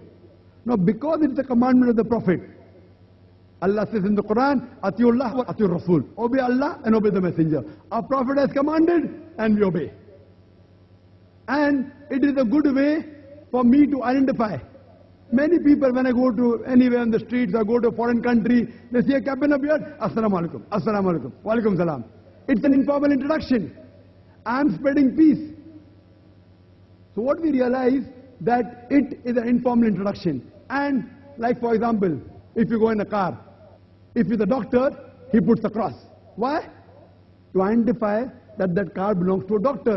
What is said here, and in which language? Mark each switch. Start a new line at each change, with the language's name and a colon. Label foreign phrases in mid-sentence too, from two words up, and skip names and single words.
English: Now, because it's a commandment of the Prophet, Allah says in the Quran,
Arabic: أطيعوا الله وأطيعوا الرسول.
English: Obey Allah and obey the Messenger. Our Prophet has commanded and we obey. And it is a good way for me to identify. Many people, when I go to anywhere on the streets or go to a foreign country, they see a cap and a beard,
Arabic: السلام عليكم، السلام عليكم، وعليكم السلام.
English: It's an informal introduction. I am spreading peace. So what we realize, that it is an informal introduction. And like for example, if you go in a car, if you're the doctor, he puts a cross. Why? To identify that that car belongs to a doctor.